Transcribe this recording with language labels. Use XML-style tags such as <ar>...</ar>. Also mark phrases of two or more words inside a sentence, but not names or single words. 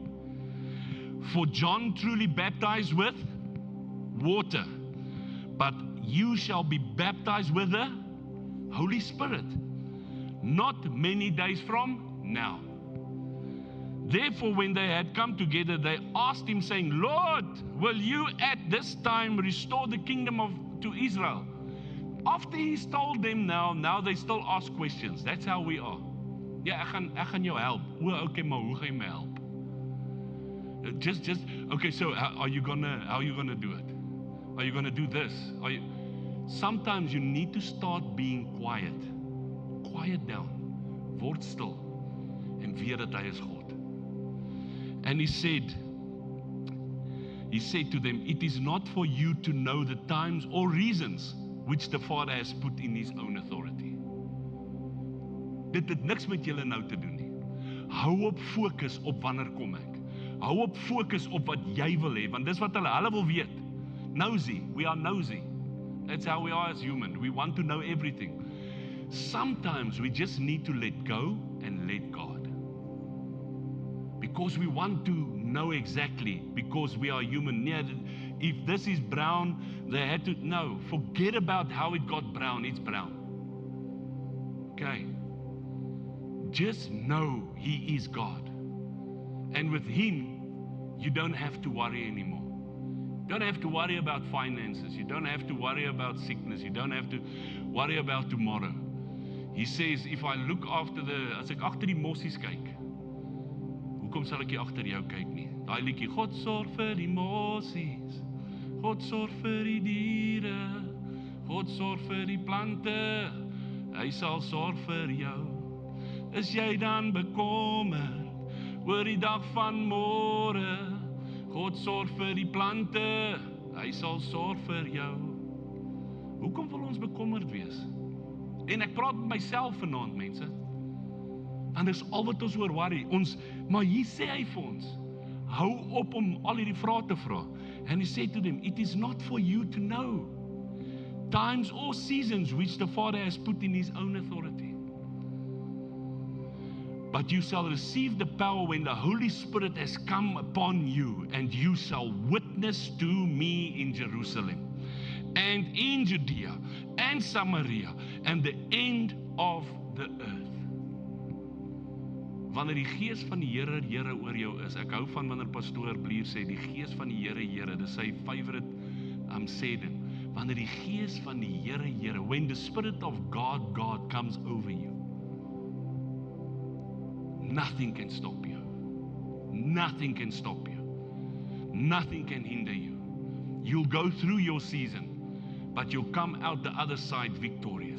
<en>For John truly baptized with water, but you shall be baptized with the Holy Spirit, not many days from now. Therefore, when they had come together, they asked him, saying, Lord, will you at this time restore the kingdom to Israel? After he's told them now they still ask questions. That's how we are.</en> <af>Ja, ek gaan jou help. Okay, maar hoe gaan jy my help?</af> <en>Just okay, so how are you gonna do it? Are you gonna do this? Sometimes you need to start being quiet. Quiet down.</en> <af>Word stil. En weet dat hy is God.</af> <en>And he said to them, it is not for you to know the times or reasons which the Father has put in his own authority.</en> <af>Dit het niks met julle nou te doen nie. Hou op fokus op wanneer kom ek. Hou op fokus op wat jy wil hê, want dis wat hulle wil weet.</af> <en>Nosy, we are nosy. That's how we are as human. We want to know everything. Sometimes we just need to let go and let God. Because we want to know exactly, because we are human. Yeah, if this is brown, they had to know. Forget about how it got brown. It's brown. Okay. Just know he is God. And with him, you don't have to worry anymore. You don't have to worry about finances. You don't have to worry about sickness. You don't have to worry about tomorrow. He says, if I look after as</en> <af>ek agter die mossies kyk, hoekom sal ek nie agter jou kyk nie? Daai liedjie, God sorg vir die mossies, God sorg vir die diere, God sorg vir die plante, hy sal sorg vir jou. Is jy dan bekommerd oor die dag van môre? God sorg vir die plante, hy sal sorg vir jou. Hoekom wil ons bekommerd wees? En ek praat met myself vanaand, mense. En dis al wat ons oor worry. Maar hier sê hy vir ons, hou op om al hierdie vrae te vra.</af> <en>And he said to them, it is not for you to know times or seasons which the Father has put in his own authority. But you shall receive the power when the Holy Spirit has come upon you, and you shall witness to me in Jerusalem, and in Judea, and Samaria, and the end of the earth.</en> <af>Wanneer die gees van die Here, Here oor jou is, ek hou van wanneer pastoor Blier sê, die gees van die Here, Here, dis sy</af> <en>favorite saying.</en> <af>Wanneer die gees van die Here, Here,</af> <en>when the Spirit of God comes over you, nothing can stop you. Nothing can stop you. Nothing can hinder you. You'll go through your season, but you'll come out the other side victorious.</en>